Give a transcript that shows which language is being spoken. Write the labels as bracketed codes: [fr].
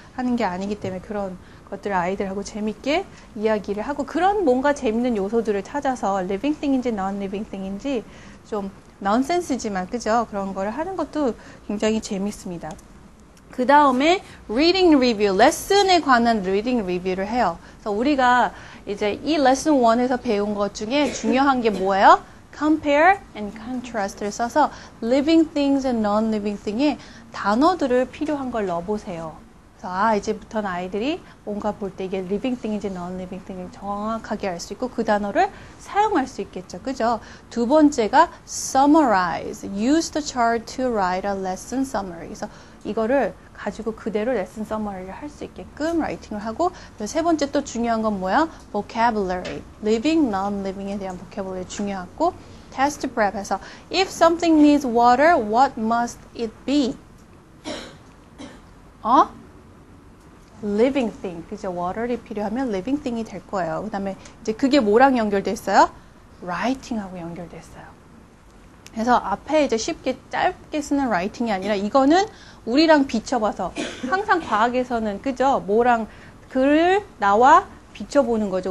[ko] 하는 게 아니기 때문에 그런 것들을 아이들하고 재밌게 이야기를 하고 그런 뭔가 재밌는 요소들을 찾아서 living thing인지 non-living thing인지 좀 넌센스지만 그죠? 그런 거를 하는 것도 굉장히 재밌습니다. 그 다음에 reading review, 레슨에 관한 reading review를 해요. 그래서 우리가 이제 이 레슨 1에서 배운 것 중에 중요한 게 뭐예요? compare and contrast를 써서 living things and non-living thing에 단어들을 필요한 걸 넣어보세요. 그래서 이제부터는 아이들이 뭔가 볼 때 이게 living thing인지 non-living thing인지 정확하게 알 수 있고 그 단어를 사용할 수 있겠죠. 그죠? 두 번째가 summarize, [en] use the chart to write a lesson summary. [ko] 그래서 이거를 가지고 그대로 레슨 서머리를 할 수 있게끔 라이팅을 하고 세 번째 또 중요한 건 뭐야? [en] vocabulary, living, non-living에 대한 vocabulary [ko] 중요하고 [en] test prep해서 if something needs water, what must it be? living thing, [ko] 그죠? water이 필요하면 living thing이 될 거예요. 그 다음에 이제 그게 뭐랑 연결돼 있어요? writing하고 연결돼 있어요. 그래서 앞에 이제 쉽게 짧게 쓰는 writing이 아니라 이거는 우리랑 비춰봐서 항상 과학에서는 그죠? 뭐랑 글을 나와 비춰보는 거죠.